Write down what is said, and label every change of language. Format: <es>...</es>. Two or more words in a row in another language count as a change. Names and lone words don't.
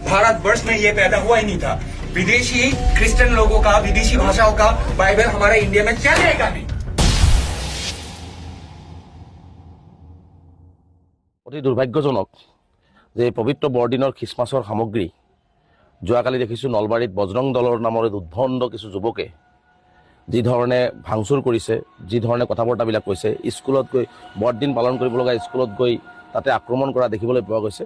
<hi>भारतवर्ष में ये पैदा हुआ ही नहीं था। विदेशी क्रिश्चियन लोगों का, विदेशी भाषाओं का बाइबल हमारे इंडिया में चलेगा नहीं।</hi> <as>অতি দুৰ্ভাগ্যজনক যে পবিত্ৰ বৰদিনৰ খ্ৰীষ্টমাছৰ সামগ্ৰী যোৱাকালি দেখিছোঁ নলবাৰীত বজৰং দলৰ নামৰ উদ্ভণ্ড কিছু যুৱকে যি ধৰণে ভাঙচুৰ কৰিছে, যি ধৰণে কথা বতৰাবিলাক কৈছে, স্কুলত গৈ বৰদিন পালন কৰিব লগা স্কুলত গৈ তাতে আক্ৰমণ কৰা দেখিবলৈ পোৱা গৈছে।</as>